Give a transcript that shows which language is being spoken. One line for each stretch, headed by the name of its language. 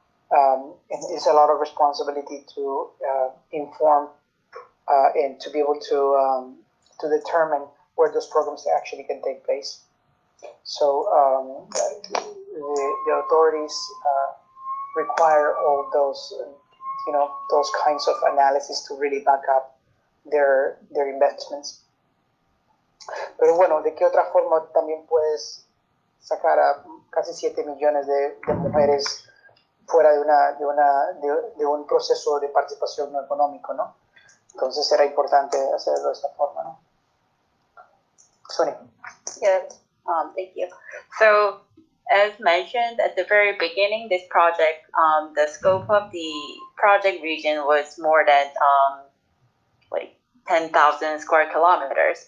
English: And it's a lot of responsibility to inform and to be able to determine where those programs actually can take place. So the authorities require all those, those kinds of analysis to really back up their investments.
Spanish: Pero bueno, ¿de qué otra forma también puedes sacar a casi 7 millones de mujeres fuera de un proceso de participación no económico, ¿no? Entonces era importante hacerlo de esta forma, ¿no? Sulhee.
English: Yes, thank you. So, as mentioned at the very beginning, this project, the scope of the project region was more than like 10,000 square kilometers.